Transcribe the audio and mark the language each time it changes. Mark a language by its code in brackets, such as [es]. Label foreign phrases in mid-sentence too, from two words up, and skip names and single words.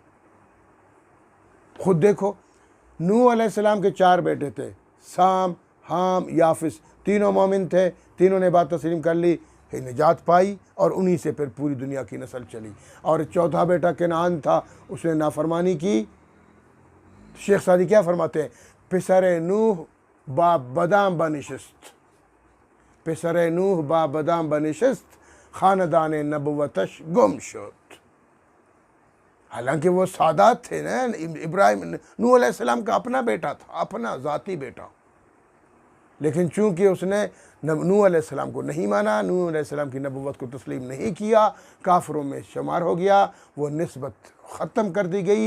[ur] خود دیکھو، نوح علیہ السلام کے 4 بیٹے تھے، سام، حام، یافس، تینوں مومن تھے، تینوں نے بات تسلیم کر لی، نجات پائی، اور انہی سے پھر پوری دنیا کی نسل چلی۔ اور 4تھا بیٹا کنعان تھا، اس نے نافرمانی کی۔ شیخ سعدی کیا فرماتے ہیں؟ [fa] پسر نوح با بدام بنشست، پسر نوح با بدام بنشست، خاندان نبوتش گم شد۔ [ur] حالانکہ وہ سادات تھے نا، ابراہیم، نوح علیہ السلام کا اپنا بیٹا تھا، اپنا ذاتی بیٹا، لیکن چونکہ اس نے نوح علیہ السلام کو نہیں مانا، نوح علیہ السلام کی نبوت کو تسلیم نہیں کیا، کافروں میں شمار ہو گیا، وہ نسبت ختم کر دی گئی۔